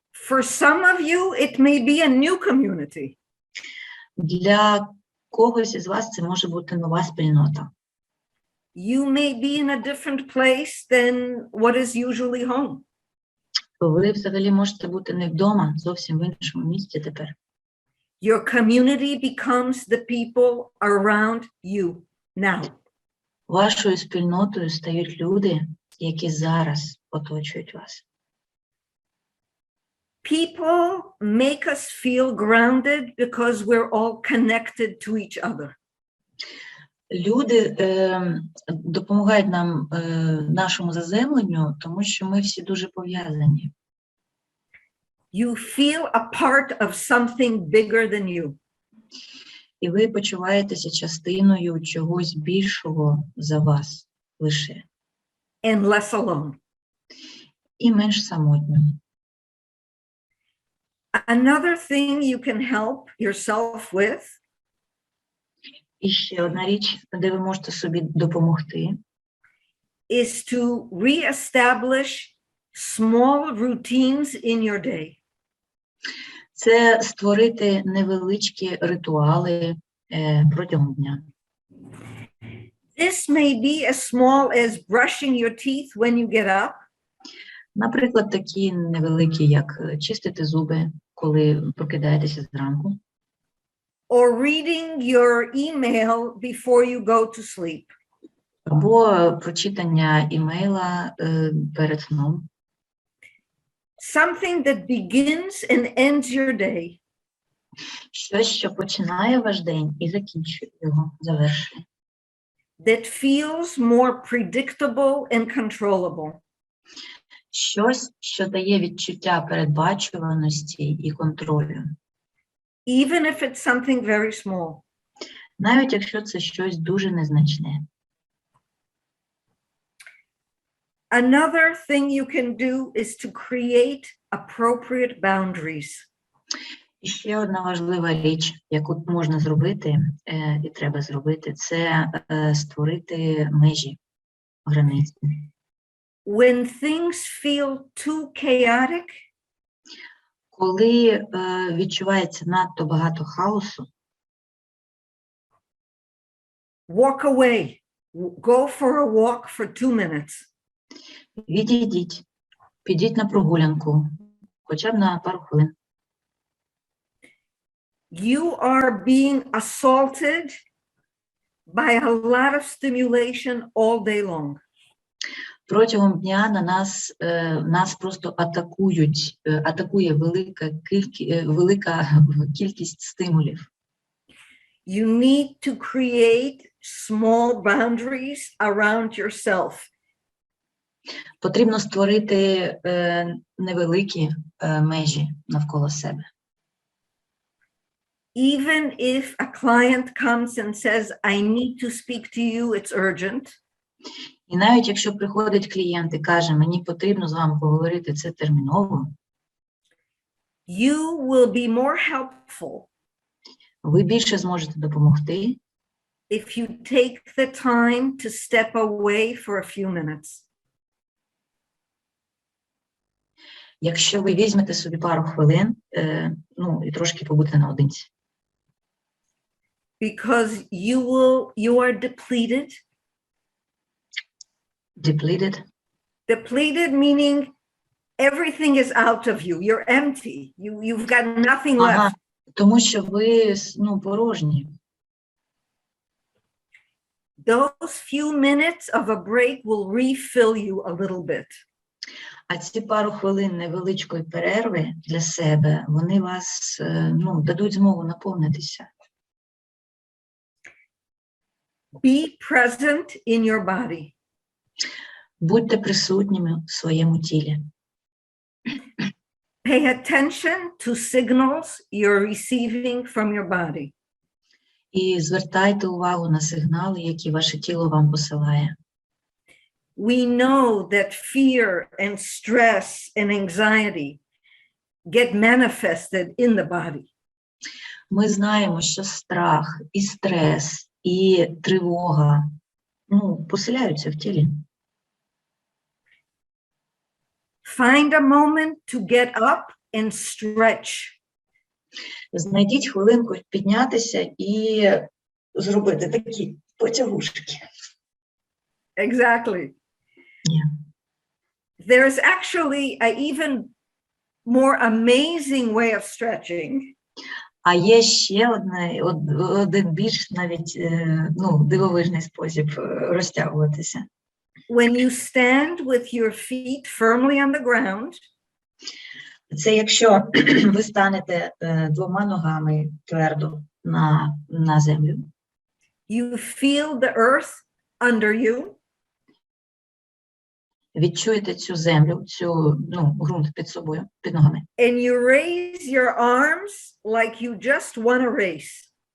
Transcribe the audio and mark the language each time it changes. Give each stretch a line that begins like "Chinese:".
English: For some of you, it may be a new community.
Ukrainian: Для когось із вас це може бути нова спільнота.
English: You may be in a different place than what is usually home.
Ukrainian: Ви взагалі можете бути не вдома, зовсім в іншому місці тепер.
English: Your community becomes the people around you now.
Ukrainian: Вашою спільнотою стають люди, які зараз оточують вас.
English: People make us feel grounded because we're all connected to each other.
Ukrainian: Люди допомагають нам, нашому заземленню, тому що ми всі дуже пов'язані.
English: You feel a part of something bigger than you.
Ukrainian: І ви почуваєтеся частиною чогось більшого за вас лише.
English: And less alone.
Ukrainian: І менш самотньо.
English: Another thing you can help yourself with
Ukrainian: І ще одна річ, де ви можете собі допомогти,
English: is to reestablish small routines in your day.
Ukrainian: це створити невеличкі ритуали протягом дня.
English: This may be as small as brushing your teeth when you get up,
Ukrainian: Наприклад, такі невеликі, як чистити зуби, коли прокидаєтеся зранку,
English: or reading your email before you go to sleep.
Ukrainian: або прочитання імейла перед сном.
English: Something that begins and ends your day.
Ukrainian: Щось, що починає ваш день і закінчує його, завершує.
English: That feels more predictable and controllable.
Ukrainian: Щось, що дає відчуття передбачуваності і контролю.
English: Even if it's something very small.
Ukrainian: Навіть якщо це щось дуже незначне.
English: Another thing you can do is to create appropriate boundaries.
Ukrainian: І ще одна важлива річ, яку можна зробити і треба зробити, це створити межі, границі.
English: When things feel too chaotic,
Ukrainian: Коли відчувається надто багато хаосу,
English: Walk away. Go for a walk for 2 minutes.
Ukrainian: Відійдіть, підіть на прогулянку, хоча б на пару хвилин.
English: You are being assaulted by a lot of stimulation all day long.
Ukrainian: Протягом дня на нас просто атакує велика кількість стимулів.
English: You need to create small boundaries around yourself.
Ukrainian: Потрібно створити невеликі межі навколо себе.
English: Even if a client comes and says, I need to speak to you, it's urgent.
Ukrainian: І навіть якщо приходить клієнт і каже, мені потрібно з вами поговорити, це терміново,
English: You will be more helpful
Ukrainian: ви більше зможете допомогти,
English: if you take the time to step away for a few minutes.
Ukrainian: якщо ви візьмете собі пару хвилин, і трошки побудете наодинці.
English: Because you are depleted. Depleted. Depleted meaning everything is out of you. You're empty. You've got nothing left.
Ukrainian: Тому що ви, порожні.
English: Those few minutes of a break will refill you a little bit.
Ukrainian: А ці пару хвилин невеличкої перерви для себе, вони вас, дадуть змогу наповнитися.
English: Be present in your body.
Ukrainian: Будьте присутніми в своєму тілі.
English: Pay attention to signals you're receiving from your body.
Ukrainian: І звертайте увагу на сигнали, які ваше тіло вам посилає.
English: We know that fear and stress and anxiety get manifested in the body.
Ukrainian: Ми знаємо, що страх, і стрес, і тривога, поселяються в тілі.
English: Find a moment to get up and stretch.
Ukrainian: Знайдіть хвилинку піднятися і зробити такі потягушки.
English: Exactly. Yeah. There is actually an even more amazing way of stretching.
Ukrainian: А є ще один більш навіть дивовижний спосіб розтягуватися.
English: When you stand with your feet firmly on the ground,
Ukrainian: це якщо ви станете двома ногами твердо на землю.
English: You feel the earth under you.
Ukrainian: Відчуєте цю землю, ґрунт під собою, під ногами.
English: And you raise your arms like you just won a race.